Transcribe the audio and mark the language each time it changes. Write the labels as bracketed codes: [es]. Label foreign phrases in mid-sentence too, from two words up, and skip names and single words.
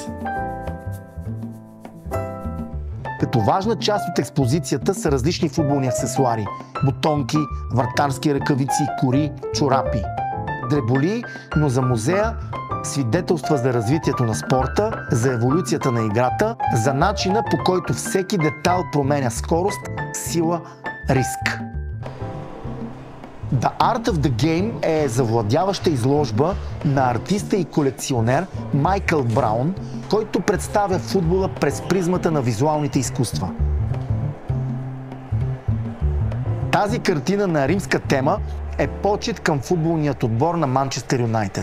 [bg] Като важна част от експозицията са различни футболни аксесуари – бутонки, вратарски ръкавици, кори, чорапи. Дреболи, но за музея свидетелства за развитието на спорта, за еволюцията на играта, за начина, по който всеки детайл променя скорост, сила, риск. The Art of the Game е завладяваща изложба на артиста и колекционер Майкъл Браун, който представя футбола през призмата на визуалните изкуства. Тази картина на римска тема е почит към футболният отбор на Манчестър Юнайтед.